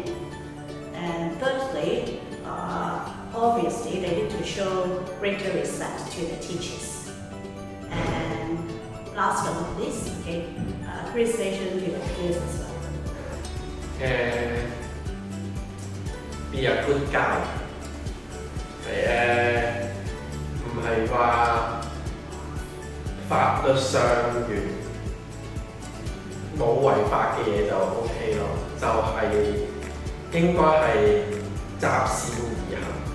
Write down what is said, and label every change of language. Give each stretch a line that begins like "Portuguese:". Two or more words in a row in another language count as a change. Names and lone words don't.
English: And thirdly, obviously, they need to show greater respect to the teachers. And last but not least, appreciation to the peers as well. Be a good guy.
Cantonese: 唔係話法律上冇違法嘅嘢就 OK 咯，就係。應該係擇善而行。